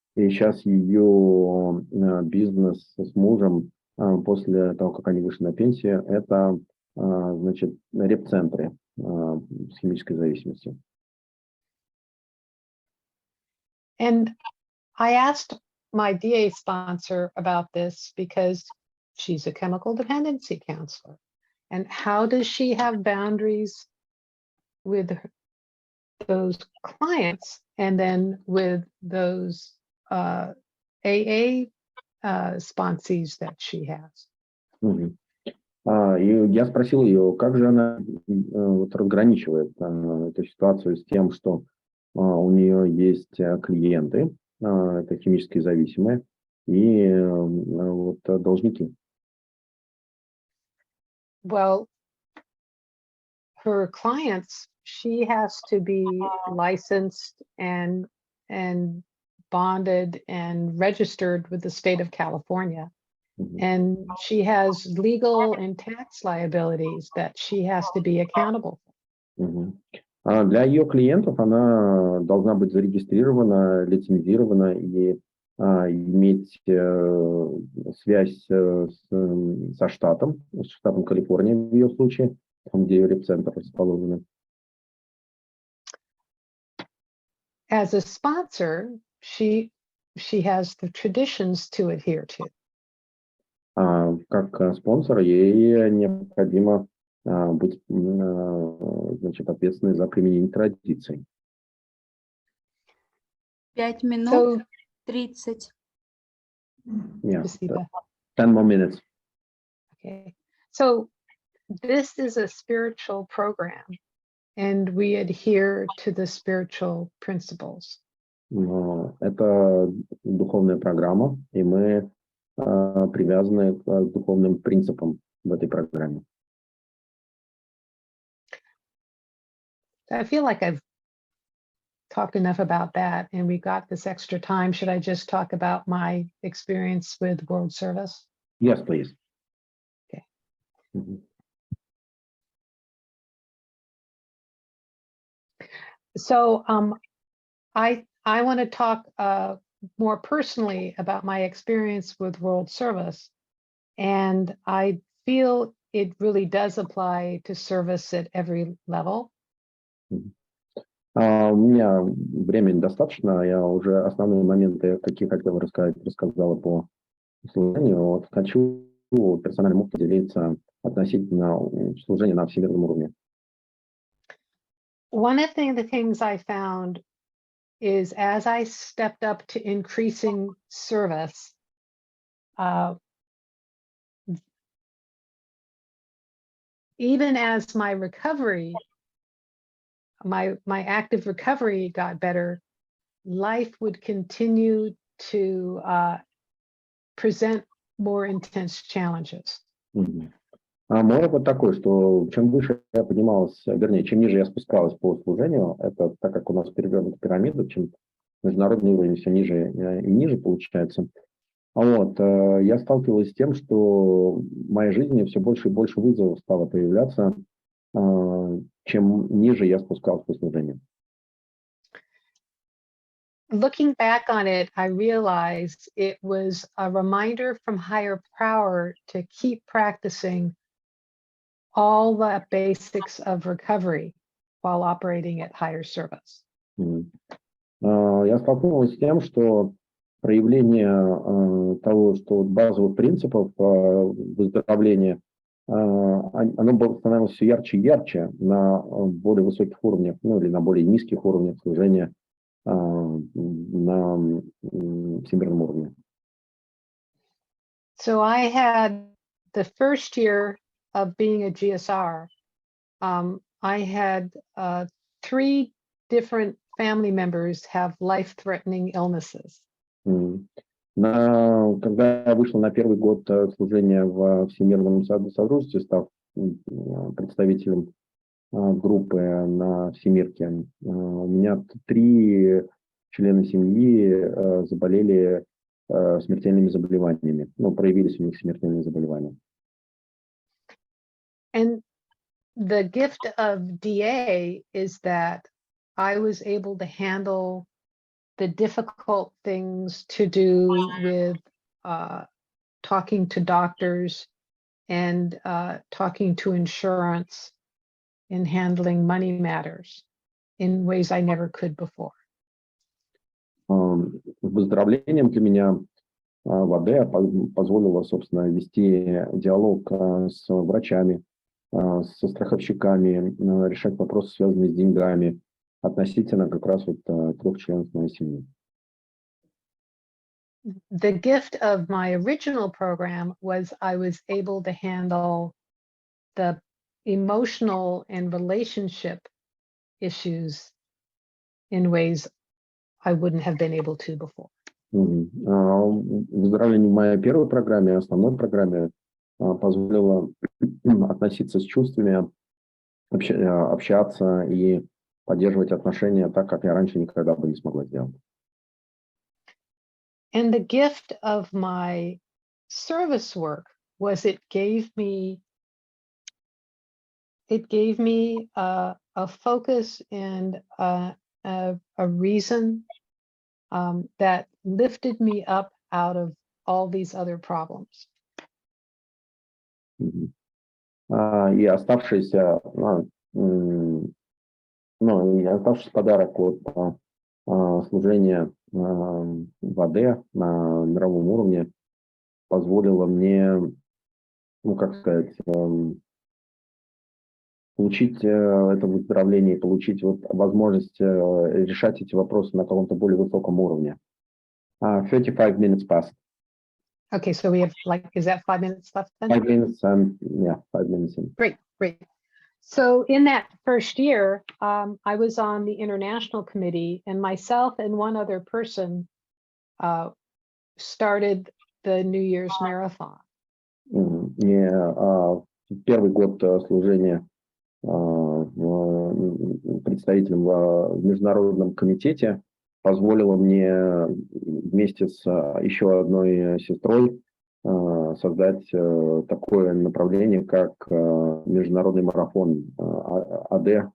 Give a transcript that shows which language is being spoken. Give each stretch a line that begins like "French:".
Russian: И сейчас ее бизнес с мужем после того, как они вышли на пенсию, это, значит, реп-центры с химической зависимостью.
English: And I asked my DA sponsor about this because she's a chemical dependency counselor. And how does she have boundaries with those clients and then with those AA sponsees that she has?
Russian: И я спросил ее, как же она разграничивает эту ситуацию с тем, что у нее есть клиенты, это химически зависимые, и должники.
English: Well, her clients, she has to be licensed and bonded and registered with the state of California. And she has legal and tax liabilities that she has to be accountable for.
Russian: Для ее клиентов она должна быть зарегистрирована, лицензирована и иметь связь со штатом Калифорния в ее случае, там, где ее реп-центр расположен.
English: As a sponsor, she has the traditions to adhere to.
Russian: Как спонсор ей необходимо быть, значит, ответственной за применение традиций. 5 минут
English: So, 30. Yeah,
Russian: Спасибо.
English: 10 more minutes. Okay. So this is a spiritual program, and we adhere to the spiritual principles.
Russian: Это духовная программа, и мы привязаны к духовным принципам в этой программе.
English: I feel like I've talked enough about that, and we got this extra time. Should I just talk about my experience with World Service? Yes, please. Okay. Mhm. So I want to talk more personally about my experience with World Service, and I feel it really does apply to service at every level.
Russian: У меня времени достаточно, я уже основные моменты, какие хотел рассказать, рассказала по служению. Вот хочу персональным опытом поделиться относительно служения на всемирном уровне.
English: One of the things I found is as I stepped up to increasing service, even as my recovery, my active recovery got better, life would continue to present more intense challenges. Мгм.
Russian: Мой опыт такой, что чем выше я поднималась, вернее, чем ниже я спускалась по служению, это так как у нас перевернута пирамида, чем международный уровень все ниже и ниже получается. Я сталкивалась с тем, что в моей жизни все больше и больше вызовов стало появляться, чем ниже я спускался по служению.
English: Looking back on it, I realized it was a reminder from higher power to keep practicing all the basics of recovery while operating at higher service.
Russian: Я столкнулась с тем, что проявление того, что базовых принципов выздоровления, оно становилось все ярче и ярче на более высоких уровнях, ну или на более низких уровнях служения на всемирном уровне.
English: So I had the first year of being a GSR, I had 3 different family members have life-threatening illnesses.
Russian: Когда я вышел на первый год служения в Всемирном Содружестве, став представителем группы на Всемирке, у меня 3 члена семьи заболели смертельными заболеваниями, проявились у них смертельные заболевания.
English: And the gift of DA is that I was able to handle the difficult things to do with talking to doctors and talking to insurance and handling money matters in ways I never could before.
Russian: Выздоровлением для меня ВАДЭ позволило, собственно, вести диалог с врачами, со страховщиками, решать вопросы, связанные с деньгами, относительно как раз 3 членов моей семьи.
English: The gift of my original program was I was able to handle the emotional and relationship issues in ways I wouldn't have been able to before.
Russian: Выздоровление в моей первой программе, основной программе, позволило относиться с чувствами, общаться и поддерживать отношения так, как я раньше никогда бы не смогла сделать.
English: And the gift of my service work was it gave me a focus and a reason that lifted me up out of all these other problems.
Russian: И оставшийся подарок от служения в АД на мировом уровне позволило мне, ну, как сказать, получить это выздоровление, получить вот возможность решать эти вопросы на каком-то более высоком уровне.
English: 35 minutes passed. Okay, so we have like, is that 5 minutes left then? 5 minutes and yeah, 5 minutes in. Great, great. So in that first year, I was on the international committee, and myself and one other person started the New Year's marathon.
Russian: Первый год служения представителем в Международном комитете позволило мне вместе с еще одной сестрой создать такое направление, как международный марафон АД.